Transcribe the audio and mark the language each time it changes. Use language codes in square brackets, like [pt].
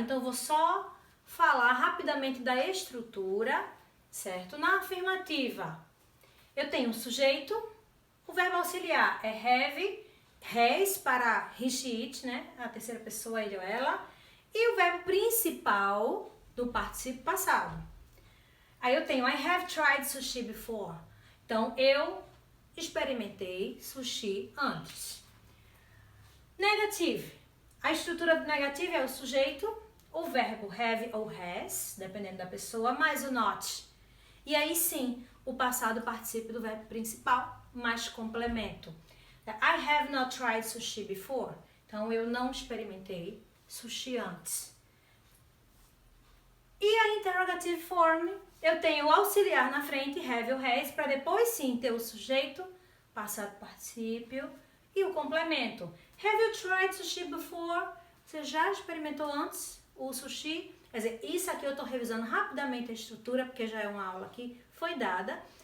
[pt] Então eu vou só falar rapidamente da estrutura, certo? Na afirmativa, eu tenho um sujeito, o verbo auxiliar é have, has para he, she, it, né? A terceira pessoa, ele ou ela. E o verbo principal do particípio passado. Aí eu tenho [en] I have tried sushi before. [pt] Então, eu experimentei sushi antes. Negative. A estrutura do negativo é o sujeito, o verbo have ou has, dependendo da pessoa, mais o not. E aí sim, o passado particípio do verbo principal, mais complemento. [en] I have not tried sushi before. [pt] Então, eu não experimentei sushi antes. E a interrogative form, eu tenho o auxiliar na frente, have ou has, para depois sim ter o sujeito, passado particípio e o complemento. [en] Have you tried sushi before? [pt] Você já experimentou antes o sushi? Quer dizer, isso aqui eu estou revisando rapidamente a estrutura, porque já é uma aula que foi dada.